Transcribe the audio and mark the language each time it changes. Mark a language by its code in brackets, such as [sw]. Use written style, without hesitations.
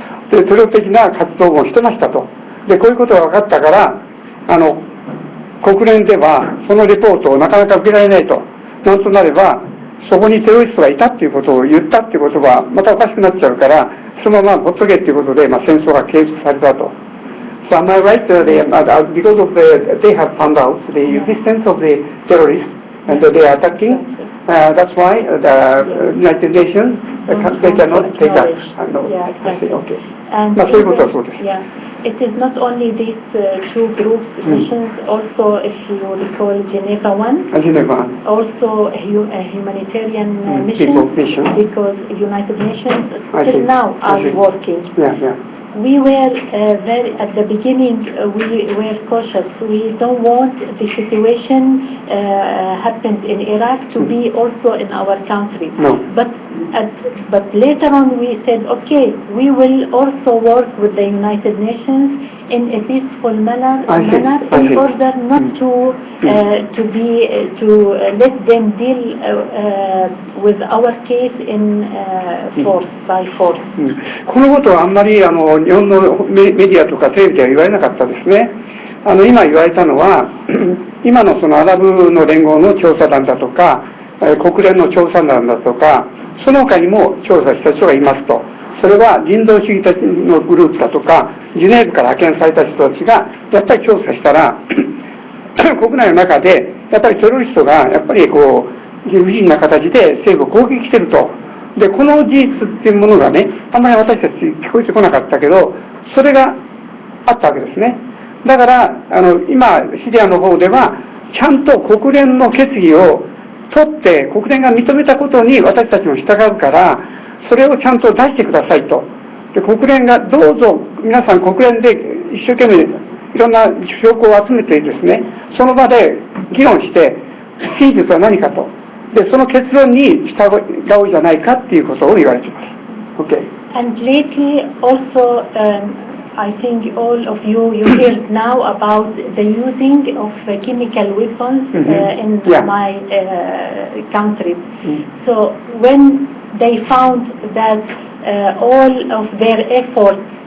[ja] で、テロ的な活動もしてましたと。で、こういうことが分かったから、国連ではそのレポートをなかなか受けられないと。なんとなれば、そこにテロリストがいたっていうことを言ったっていうことは、またおかしくなっちゃうから、そのままほっとけっていうことで、戦争が継続されたと。 [en] So am I right? Because of they have found out the existence of the terrorists and they are attacking. That's why the United Nations they cannot take that. Yeah, exactly. Okay. And it is not only these two groups missions. Also, if you recall, Geneva 1. Also a humanitarian mission, because United Nations still now are working. We were at the beginning, we were cautious. We don't want the situation happened in Iraq to be also in our country. No. But later on we said, okay, we will also work with the United Nations in a peaceful manner in order not to let them deal with our case in force, by force. [ja] このことはあんまり日本のメディアとかテレビでは言われなかったですね。今言われたのは、今のそのアラブの連合の調査団だとか、国連の調査団だとか、その他にも調査した人がいますと。それは人道主義的のグループだとか、ジュネーブから派遣された人たちがやっぱり調査したら、国内の中でやっぱりテロリストがやっぱりこう理不尽な形で政府を攻撃していると。で、この事実っていうものがね、あんまり私たち聞こえてこなかったけど、それがあったわけですね。だから今シリアの方ではちゃんと国連の決議を取って国連が認めたことに私たちも従うから、それをちゃんと出してくださいと。で、国連がどうぞ皆さん国連で一生懸命いろんな証拠を集めてですね、その場で議論して真実は何かと。で、その結論に従うじゃないかっていうことを言われています。 [en] Okay. And lately also, I think all of you heard now about the using of chemical weapons in my country. So when they found that all of their efforts